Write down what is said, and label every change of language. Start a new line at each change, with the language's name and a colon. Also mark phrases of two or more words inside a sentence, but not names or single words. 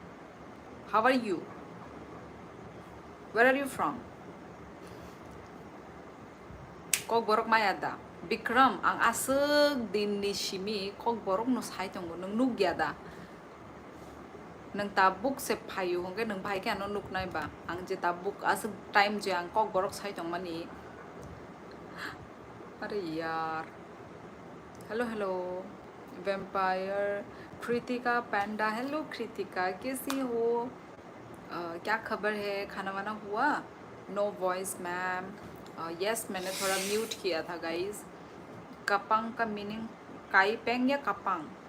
English: How are you? Where are you from?
Kok Borok: kok borok mayada Bikram ang aseg din ni shimi kok borok no sai tong nung nuk yada nang tabuk se phayu hongke nang bhai ke ano nuk nai ba ang je tabuk aseg time je ang kok borok sai tong mani
Hindi: अरे यार
English: hello hello vampire
Hindi: कृतिका पैंडा हेलो कृतिका कैसी हो क्या खबर है खाना वाना हुआ
English: no voice ma'am yes
Hindi: मैंने थोड़ा म्यूट किया था गाइस कपांग का मीनिंग काई पेंग या कपांग